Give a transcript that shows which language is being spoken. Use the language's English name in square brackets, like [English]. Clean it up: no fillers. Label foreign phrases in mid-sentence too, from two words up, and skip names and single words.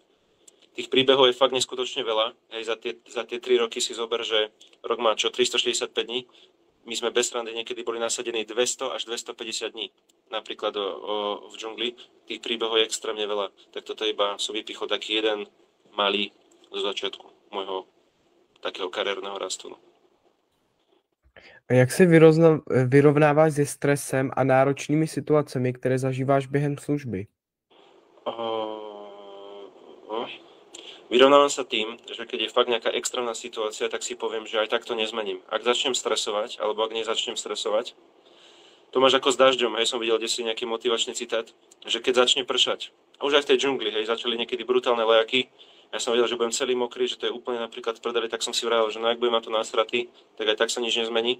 [Slovak] Tých príbehov je fakt neskutočne veľa. Hej, za tie 3 roky si zober, že rok má čo 365 dní. My sme bez srandy niekedy boli nasadení 200 až 250 dní. Napríklad v džungli. Tých príbehov je extrémne veľa. Tak toto iba som vypichol taký jeden malý zo začiatku môjho takého kariérneho rastu. [Czech] A jak se vyrovnáváš se stresem a náročnými situacemi, které zažíváš během služby? [Slovak] Vyrovnávam sa tým, že keď je fakt nejaká extrémna situácia, tak si poviem, že aj tak to nezmením. Ak začnem stresovať, alebo ak nezačnem stresovať, to máš ako s dažďom, hej, som videl desi nejaký motivačný citát, že keď začne pršať, a už aj v tej džungli, hej, začali niekedy brutálne lejaky, ja som videl, že budem celý mokrý, že to je úplne napríklad v prdeli, tak som si vravel, že no ak budem mať to násraty, tak aj tak sa nič nezmení.